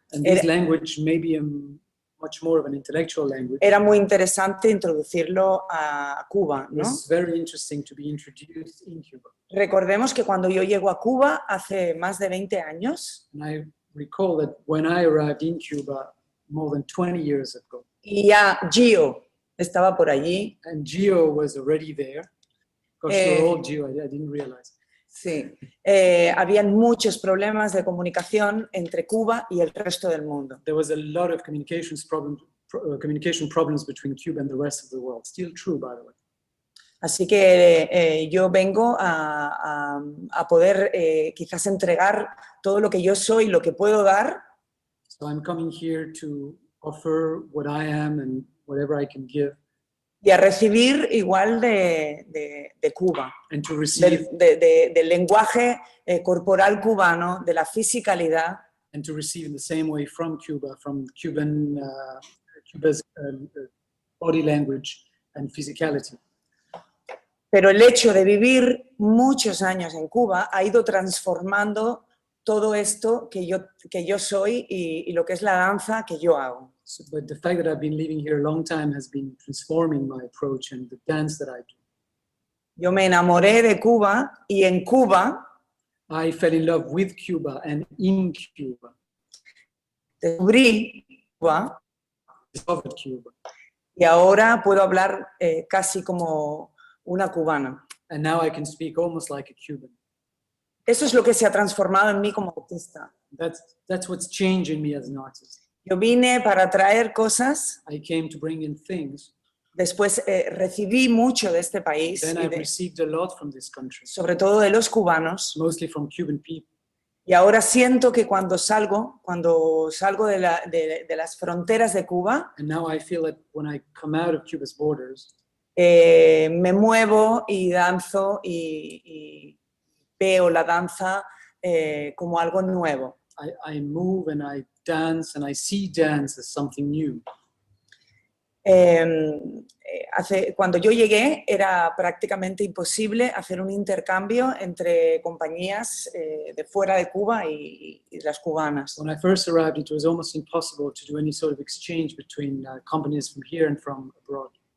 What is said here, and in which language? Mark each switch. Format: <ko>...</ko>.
<en>And this language may be much more of an intellectual language.</en> <es>Era muy interesante introducirlo a Cuba, ¿no?</es> <en>It's very interesting to be introduced in Cuba.</en> <es>Recordemos que cuando yo llego a Cuba hace más de 20 años.</es> <en>And I recall that when I arrived in Cuba more than 20 years ago.</en> <es>Y ya Gio estaba por allí.</es> <en>And Gio was already there. Because you're all Gio, I didn't realize.</en> <es>Sí, habían muchos problemas de comunicación entre Cuba y el resto del mundo.</es> <en>There was a lot of communication problems between Cuba and the rest of the world. Still true, by the way.</en> <es>Así que yo vengo a poder quizás entregar todo lo que yo soy, lo que puedo dar.</es> <en>So I'm coming here to offer what I am and whatever I can give.</en> <es>Y a recibir igual de Cuba,</es> <en>and to receive,</en> <es>del lenguaje corporal cubano, de la fisicalidad.</es> <en>And to receive in the same way from Cuba, from Cuba's body language and physicality.</en> <es>Pero el hecho de vivir muchos años en Cuba ha ido transformando todo esto que yo soy y lo que es la danza que yo hago.</es> <en>So, but the fact that I've been living here a long time has been transforming my approach and the dance that I do.</en> <es>Yo me enamoré de Cuba y en Cuba</es> <en>I fell in love with Cuba and in Cuba.</en> <es>Descubrí Cuba.</es> <en>Discovered Cuba.</en> <es>Y ahora puedo hablar casi como una cubana.</es> <en>And now I can speak almost like a Cuban.</en> <es>Eso es lo que se ha transformado en mí como artista.</es> <en>That's what's changed in me as an artist.</en> <es>Yo vine para traer cosas</es> <en>I came to bring in things</en> <es>Después recibí mucho de este país,</es> <en>Then</en> <es>y</es> <en>I've received a lot from this country,</en> <es>sobre todo de los cubanos.</es> <en>mostly from Cuban people.</en> <es>Y ahora siento que cuando salgo de las fronteras de Cuba,</es> <en>And now I feel that when I come out of Cuba's borders,</en> <es>me muevo y danzo y veo la danza como algo nuevo.</es> <en>I move and I dance and I see dance as something new.</en> <es>Cuando yo llegué era prácticamente imposible hacer un intercambio entre compañías de fuera de Cuba y las cubanas.</es> <en>When I first arrived, it was almost impossible to do any sort of exchange between companies from here and from abroad.</en>